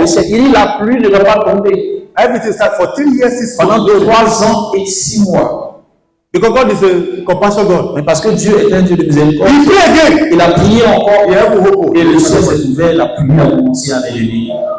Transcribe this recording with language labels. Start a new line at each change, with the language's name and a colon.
French: Il dit la pluie ne va pas tomber.
English: Everything starts for 3 years, 6
French: Pendant
English: months.
French: 3 ans et 6 mois.
English: Because God is a compassion God.
French: Mais parce que Dieu est un Dieu de miséricorde,
English: He pray again.
French: il a prié encore
English: He have hope.
French: et le ciel s'est ouvert, la pluie a commencé à venir.